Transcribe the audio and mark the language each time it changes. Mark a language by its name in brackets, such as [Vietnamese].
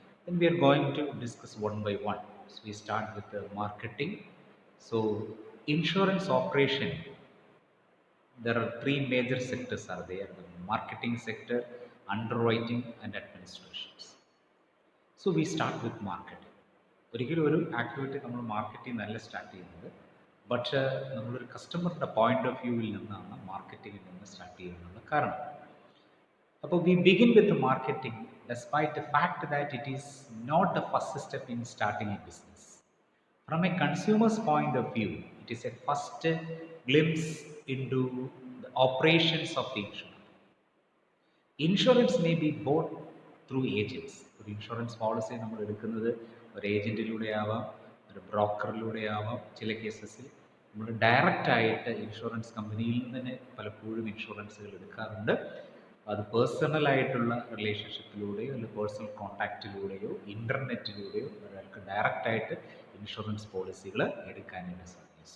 [English] Then we are going to discuss one by one. So we start with the marketing. So insurance operation, there are three major sectors are there: the marketing sector, underwriting, and administrations. So we start with marketing. [Malayalam] ഒരിക്കലും ഒരു activity നമ്മൾ marketing നല്ല start ചെയ്യുന്നത്, പക്ഷേ നമ്മളൊരു കസ്റ്റമറുടെ point of വ്യൂവിൽ നിന്നാണ് മാർക്കറ്റിങ്ങിൽ നിന്ന് സ്റ്റാർട്ട് ചെയ്യുന്നത്. കാരണം അപ്പോൾ [English] We begin with marketing despite the fact that it is not the first step in starting a business. From a consumer's point of view, it is a first glimpse into the operations of the insurance. Insurance may be bought through agents. [Malayalam] ഒരു insurance policy നമ്മൾ എടുക്കുന്നത് ഒരു ഏജൻറ്റിലൂടെ ആവാം, ഒരു ബ്രോക്കറിലൂടെ ആവാം. ചില കേസസിൽ നമ്മൾ direct ആയിട്ട് ഇൻഷുറൻസ് കമ്പനിയിൽ നിന്ന് തന്നെ പലപ്പോഴും ഇൻഷുറൻസുകൾ എടുക്കാറുണ്ട്. അത് പേഴ്സണലായിട്ടുള്ള റിലേഷൻഷിപ്പിലൂടെയോ അല്ലെങ്കിൽ പേഴ്സണൽ കോൺടാക്റ്റിലൂടെയോ ഇൻ്റർനെറ്റിലൂടെയോ ഒരാൾക്ക് ഡയറക്റ്റായിട്ട് ഇൻഷുറൻസ് പോളിസികൾ എടുക്കാനായിട്ട് സാധിക്കും.